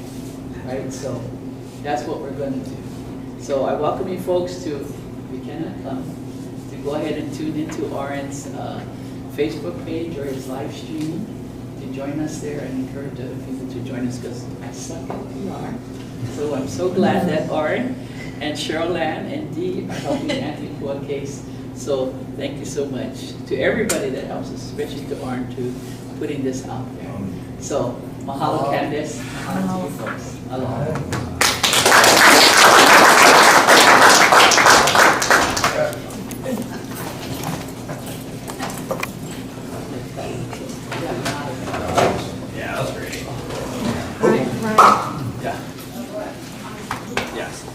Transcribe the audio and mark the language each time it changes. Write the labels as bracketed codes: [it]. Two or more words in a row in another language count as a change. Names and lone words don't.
[en] Right, so that's what we're going to do. So I welcome you folks to, if you cannot come, to go ahead and tune into Oren's Facebook page or his live stream, to join us there, and encourage other people to join us, because I suck at PR. So I'm so glad that Oren and Cheryl Ann and Dee are helping Anthony Kua case. So thank you so much to everybody that helps us, especially to Oren, to putting this out there. So mahalo, Candace. Mahalo to you folks. Aloha. Yeah, that was great. Yeah. Yes.